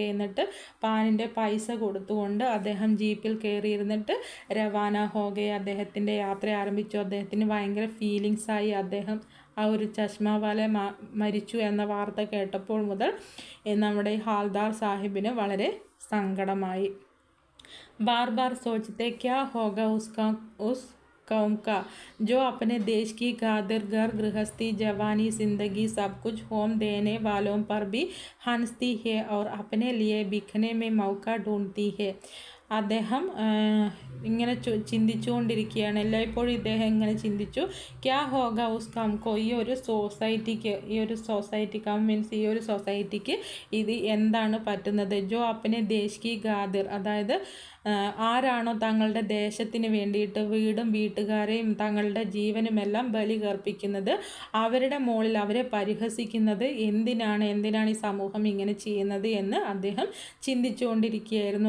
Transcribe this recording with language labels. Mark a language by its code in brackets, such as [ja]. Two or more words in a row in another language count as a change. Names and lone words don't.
[ml] എന്നിട്ട് പാനിൻ്റെ പൈസ കൊടുത്തുകൊണ്ട് അദ്ദേഹം ജീപ്പിൽ കയറിയിരുന്നിട്ട് [hi] रवाना हो गए, [ml] അദ്ദേഹത്തിൻ്റെ യാത്ര ആരംഭിച്ചു. അദ്ദേഹത്തിന് ഭയങ്കര ഫീലിങ്സായി. അദ്ദേഹം ആ ഒരു ചശ്മാവാല മരിച്ചു എന്ന വാർത്ത കേട്ടപ്പോൾ മുതൽ നമ്മുടെ ഹാൽദാർ സാഹിബിന് വളരെ സങ്കടമായി. [hi] बार बार सोचते क्या होगा उस कौम का जो अपने देश की खातिर घर गृहस्थी जवानी जिंदगी सब कुछ होम देने वालों पर भी हंसती है और अपने लिए बिकने में मौका ढूंढती है. [ml] അദ്ദേഹം ഇങ്ങനെ ചിന്തിച്ചുകൊണ്ടിരിക്കുകയാണ്. എല്ലായ്പ്പോഴും ഇദ്ദേഹം ഇങ്ങനെ ചിന്തിച്ചു, [hi] क्या होगा उस कौम को, [ml] ഈ ഒരു സൊസൈറ്റിക്ക് മീൻസ് ഈ ഒരു സൊസൈറ്റിക്ക് ഇത് എന്താണ് പറ്റുന്നത്. [hi] जो अपने देश की खातिर, [ml] അതായത് ആരാണോ തങ്ങളുടെ ദേശത്തിന് വേണ്ടിയിട്ട് വീടും വീട്ടുകാരെയും തങ്ങളുടെ ജീവനുമെല്ലാം ബലി കർപ്പിക്കുന്നത്, അവരുടെ മുകളിൽ അവരെ പരിഹസിക്കുന്നത് എന്തിനാണ് ഈ സമൂഹം ഇങ്ങനെ ചെയ്യുന്നത് എന്ന് അദ്ദേഹം ചിന്തിച്ചുകൊണ്ടിരിക്കുകയായിരുന്നു.